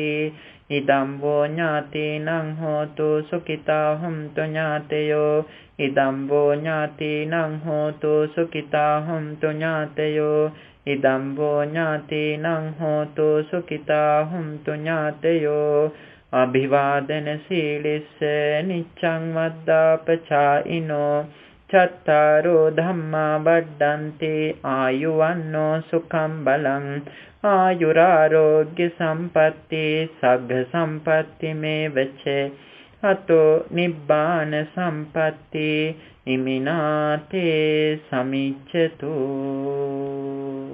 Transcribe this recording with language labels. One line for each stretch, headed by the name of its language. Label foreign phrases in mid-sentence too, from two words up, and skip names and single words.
Pali: ඉදම් වෝ ඥාතීනං හෝතු සුඛිතා හුන්තු ඥාතයෝ. ඉදම් වෝ ඥාතීනං හෝතු සුඛිතා හුන්තු ඥාතයෝ. ඉදම් වෝ ඥාතීනං හෝතු සුඛිතා හුන්තු ඥාතයෝ. අභිවාදන සීලිස්ස නිච්ඡං වද්දාපචායිනෝ චත්තාරෝ ධම්මා වඩ්ඩන්ති ආයුවන්නෝ සුඛං බලං ආයුරාරෝග්‍ය සම්පatti සග්ග සම්පatti මේවච අතෝ නිබ්බාන සම්පatti ඉමිනාතේ සමිච්ඡතු.